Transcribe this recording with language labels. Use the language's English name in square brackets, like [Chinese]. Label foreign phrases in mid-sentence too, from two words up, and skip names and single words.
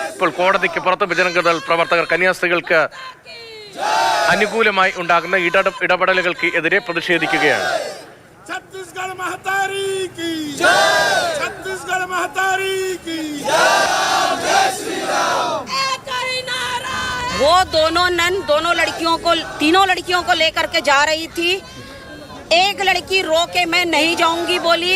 [Malayalam] ഇപ്പോൾ കോടതിക്ക് പുറത്ത് ബജരംഗ് പ്രവർത്തകർ കന്യാസ്ത്രീകൾക്ക് അനുകൂലമായി ഉണ്ടാകുന്ന ഇടപെടലുകൾക്ക് എതിരെ പ്രതിഷേധിക്കുകയാണ്. [Hindi] छत्तीसगढ़ महतारी की छत्तीसगढ़ महतारी की वो दोनों लड़कियों को, तीनों लड़कियों को लेकर के जा रही थी. एक लड़की रो के मैं नहीं जाऊंगी बोली.